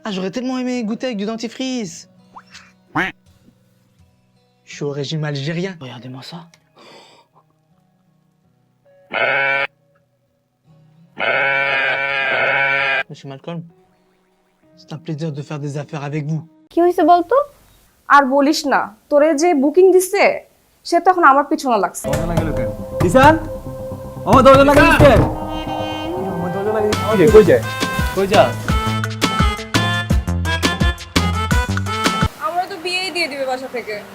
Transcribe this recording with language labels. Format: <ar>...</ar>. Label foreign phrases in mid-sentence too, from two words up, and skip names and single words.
<fr>Ah j'aurais tellement aimé goûter avec du dentifrice. Je suis au régime algérien. Regardez-moi ça. Monsieur Malcolm, c'est un plaisir de faire des affaires avec vous.</fr> <bn>কি হইছে বলতো? আর বলিস না, তোরে যে বুকিং দিছে সে তখন আমার পিছনে লাগছে। ঈশান, আমার দরজা লাগাইছিস? কই যায় কই যা আমরা তো বিয়েই দিয়ে দিবে বাসা থেকে।</bn>